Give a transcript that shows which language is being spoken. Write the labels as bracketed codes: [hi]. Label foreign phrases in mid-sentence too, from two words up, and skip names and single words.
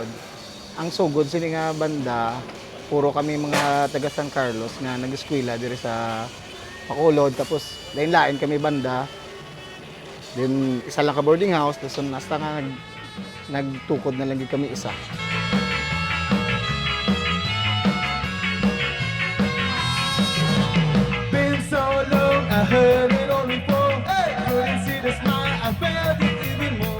[hil] Ang sugod sini nga banda, puro kami mga taga San Carlos nga nag-eskwela diri sa Bacolod, tapos lain-lain kami banda. Then isa lang ka boarding house, tapos hasta nga nagtukod na lang kami isa. [en] Been so long, I heard it all before. Couldn't see the smile, I felt it even more.